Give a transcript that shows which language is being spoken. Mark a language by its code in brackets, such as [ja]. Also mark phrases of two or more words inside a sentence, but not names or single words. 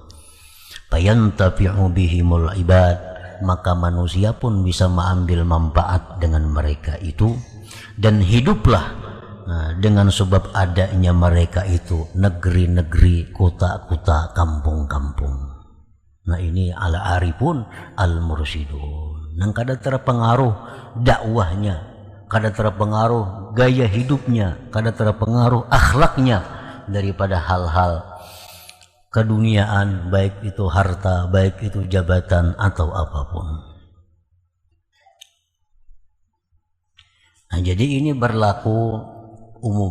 [ar] فينتفع بهم العباد, [id] maka manusia pun bisa mengambil manfaat dengan mereka itu, dan hiduplah dengan sebab adanya mereka itu negeri-negeri, kota-kota, kampung-kampung. Nah, ini [ar] الا عارفون المرشدون. [bjn] Nang kada terpengaruh dakwahnya, kada terpengaruh gaya hidupnya, kada terpengaruh akhlaknya daripada hal-hal keduniaan, baik itu harta, baik itu jabatan atau apapun. [id] Nah, jadi ini berlaku umum.